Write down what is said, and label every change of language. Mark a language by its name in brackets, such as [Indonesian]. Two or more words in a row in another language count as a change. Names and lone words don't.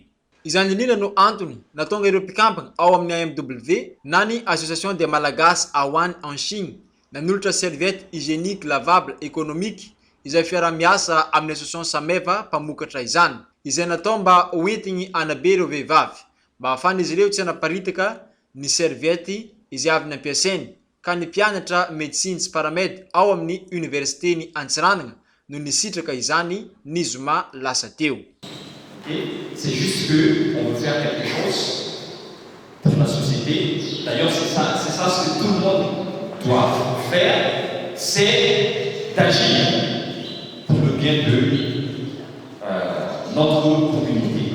[Malagasy] Izany indrindra no antony natonga ireo mpikambana ao amin'ny AMW na ny Association des Malagasy à Wuhan en Chine nanolotra [French] serviette hygiénique lavable économique [Malagasy] izay fiara-miasa amin'ny association Sameva mpamokatra izany, izay natao mba hoentigny anabe ireo vehivavy mba ahafahana izy ireo tsy hanaparitaka ny serviette izay avy nampiasainy. Ka ny mpianatra médecine sy paramède ao amin'ny université ny Antsiranana no nisitraka izany ny zoma lasa teo. [French] Et c'est juste qu'on veut faire quelque chose pour la société. D'ailleurs, c'est ça ce que tout le monde doit faire, c'est d'agir pour le bien de notre communauté.